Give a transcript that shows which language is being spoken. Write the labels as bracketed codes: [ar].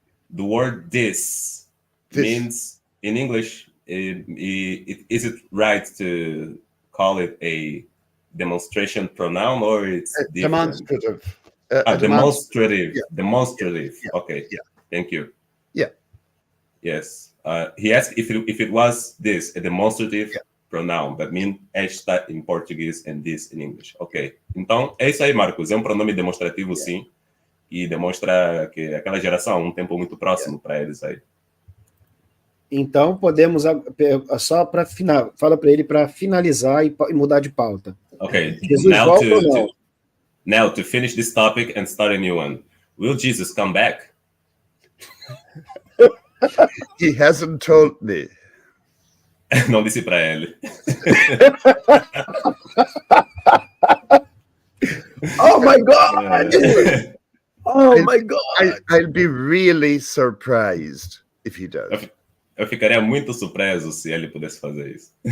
[en] The word this means, in English, is it right to call it a demonstration pronoun, or it's demonstrative? Demonstrative. Yeah. Demonstrative. Yeah. Okay. Yeah. Thank you. Yeah. Yes. He asked if it was this, a demonstrative pronoun. That means esta in Portuguese and this in English. [pt] Ok. Então, é isso aí, Marcos. É um pronome demonstrativo, sim. E demonstra que aquela geração, um tempo muito próximo para eles aí. Então, podemos, só para fala para ele para finalizar e mudar de pauta. Ok. Jesus volta ou não? [en] Now, to finish this topic and start a new one. Will Jesus come back? He hasn't told me. [pt] Não disse para ele. [en] Oh my God! Oh my God! I'll be really surprised if he does. [pt] Eu ficaria muito surpreso se ele pudesse fazer isso.